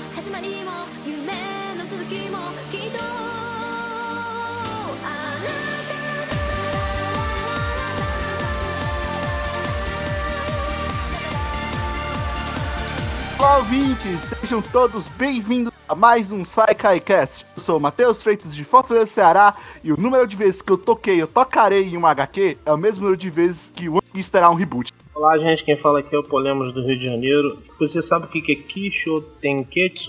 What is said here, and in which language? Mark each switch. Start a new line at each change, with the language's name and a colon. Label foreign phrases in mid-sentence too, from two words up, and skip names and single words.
Japanese: まりも夢の続きもきっとあなた。
Portuguese: Olá, ouvintes! Sejam todos bem-vindos a mais um SaiKaiCast. Eu sou o Matheus Freitas de Fortaleza, Ceará, e o número de vezes que eu tocarei em um HQ é o mesmo número de vezes que o One Piece terá um reboot. Olá, gente, quem fala aqui é o Polemos do Rio de Janeiro. Você sabe o que é Kisho Tenketsu?